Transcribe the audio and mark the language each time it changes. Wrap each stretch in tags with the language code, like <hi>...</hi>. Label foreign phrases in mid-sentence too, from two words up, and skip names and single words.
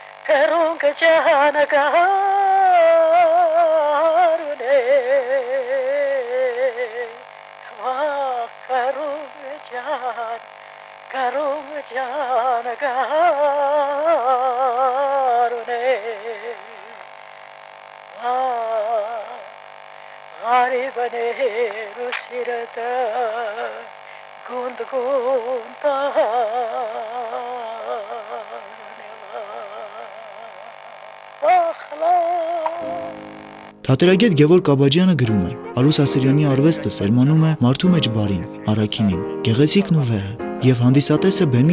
<hy>garune Karung jan garune Ari bane rusirata gund gunta Թատերագետ Գևորգ Աբաջյանը գրում է. Արուս Ասրյանի արվեստը սերմանում է մարդու մեջ բարին, առաքինին, գեղեցիկն ու վեհը, եւ հանդիսատեսը բեմի</hy>